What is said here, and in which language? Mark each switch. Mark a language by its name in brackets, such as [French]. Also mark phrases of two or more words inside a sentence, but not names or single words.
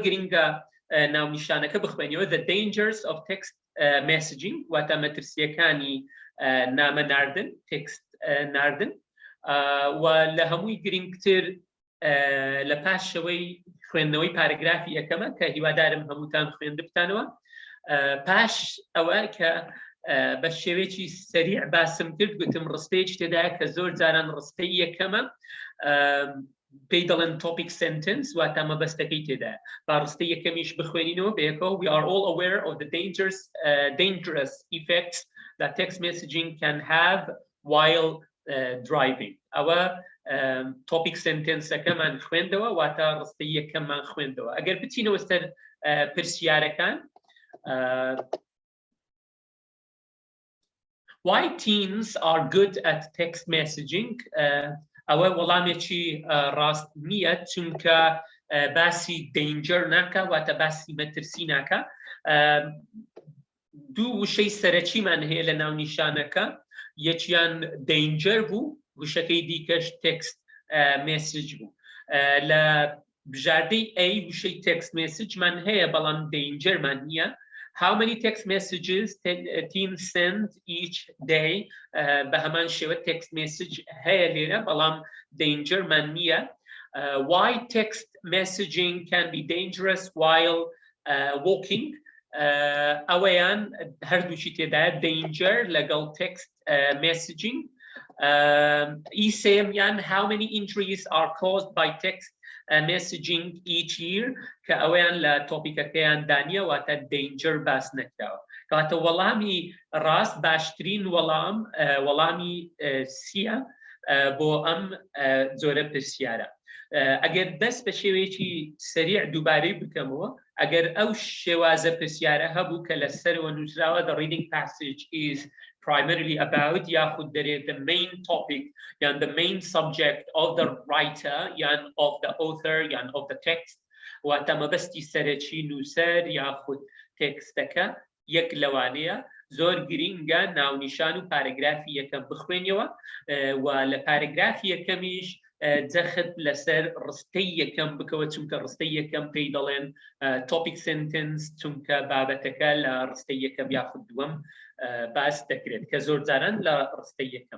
[Central Kurdish] گرینگە ناونیشانەکە بخوێنیەوە [English] the dangers of text messaging [Central Kurdish] واتە مەترسیەکانی نامە ناردن تێکست ناردن و لە هەمووی گرنگتر لە پاشەوەی خوێندنەوەی پارەگرافی یەکەمە کە هیوادارم هەمووتان خوێندە بتانەوە پاش ئەوە کە بە شێوەیەکی سەریع باسم کرد گوتم ڕستەیەکی تێدایە کە زۆر جاران ڕستەی یەکەمە پێی دەڵێن [English] topic sentence [Central Kurdish] واتە مەبەستەکەی تێدایە با ڕستەی یەکەمیش بخوێنینەوە بەیەکەوە [English] we are all aware of the dangerous effects that text messaging can have while driving [Central Kurdish] ئەوە [English] topic sentence- [Central Kurdish] ەکەمان خوێندەوە واتە ڕستەی یەکەممان خوێندەوە ئەگەر بچینەوە سەر پرسیارەکان [English] why teens are good at text messaging [Central Kurdish] ئەوە وەڵامێکی ڕاست نییە چونکە باسی danger ناکە واتە باسی مەترسی ناکە دوو وشەی سەرەکیمان هەیە لە ناونیشانەکە یەکیان danger بوو وشەکەی دیکەش [English] text message [Central Kurdish] بوو لە بژاردەی A وشەی [English] text message [Central Kurdish] مان هەیە بەڵام danger مان نییە [English] how many text messages teens send each day [Central Kurdish] بە هەمان شێوە [English] text message [Central Kurdish] هەیە لێرە بەڵام danger مان نییە [English] why text messaging can be dangerous while walking [Central Kurdish] ئەوەیان هەردووشی تێدایە danger لەگەڵ [English] text messaging [Central Kurdish] ئیسێمیان [English] how many injuries are caused by text messaging each year [Central Kurdish] کە ئەویان لە تۆپیکەکەیان دانیە واتە danger باس نەکراوە کەواتە وەڵامی ڕاست باشترین وەڵامی سیە بۆ ئەم جۆرە پرسیارە ئەگەر دەست بە شێوەیەکی سەریع دووبارەی بکەمەوە ئەگەر ئەو شێوازە پرسیارە هەبوو کە لەسەرەوە نووسراوە [English] the reading passage is primarily about [Central Kurdish] یاخود دەرێت the [English] main topic یان the main subject of the writer یان of the author یان of [Central Kurdish] the text واتە مەبەستی سەرەکی نووسەر یاخود تێکستەکە یەک لەوانەیە زۆر گرینگە ناونیشان و پارەگرافی یەکەم بخوێنیەوە و لە پارەگرافی یەکەمیش جەخت لەسەر ڕستەی یەکەم بکەوە چونکە ڕستەی یەکەم پێی دەڵێن تۆپیک سنتنس چونکە بابەتەکە لە ڕستەی یەکەم یاخود دووەم باس دەکرێت کە زۆر جاران لە ڕستەی یەکەم.